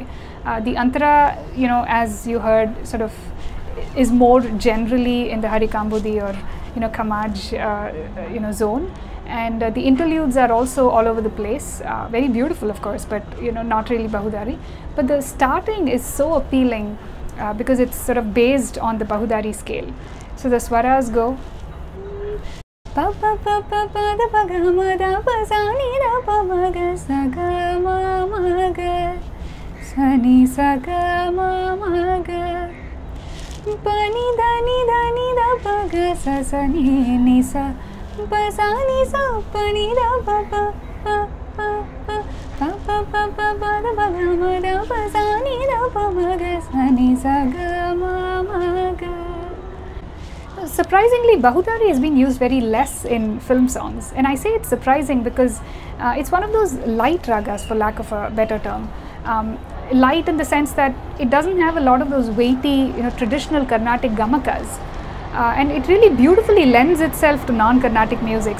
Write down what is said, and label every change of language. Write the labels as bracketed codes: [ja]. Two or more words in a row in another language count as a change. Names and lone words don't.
[en] The antara, as you heard, sort of is more generally in the Harikambudi or Kamaj zone, and the interludes are also all over the place. Very beautiful, of course, but not really Bahudari. But the starting is so appealing. Because it's sort of based on the Bahudari scale. So the swaras go pa pa pa pa pa da pa ga ma da pa sa ni da pa ma ga sa ga ma ga sa ni sa ga ma ga pa ni da pa ga sa ni sa pa sa ni sa pa ni da pa pa pa pa pa pa pa pa pa pa da pa ga ma da pa sa ni da pa ma ga sa ni sa ga ma ga. Surprisingly, Bahudari has been used very less in film songs, and I say it's surprising because it's one of those light ragas, for lack of a better term. Light in the sense that it doesn't have a lot of those weighty, traditional Carnatic gamakas. And it really beautifully lends itself to non-Carnatic music.